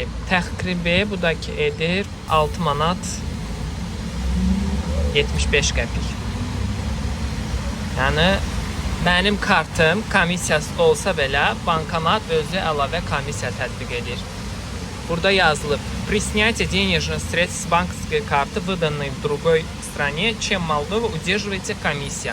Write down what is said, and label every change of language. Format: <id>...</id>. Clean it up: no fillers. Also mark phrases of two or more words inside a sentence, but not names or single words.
<az>Təxribi bu da ki edir 6 manat 75 qəpik. Yəni mənim kartım komissiyası olsa belə bankomat özü əlavə komissiya tətbiq edir. Burada yazılıb:</az> <ru>При снятии денежных средств с банковской карты, выданной в другой стране, чем Moldova, удерживается комиссия.</ru>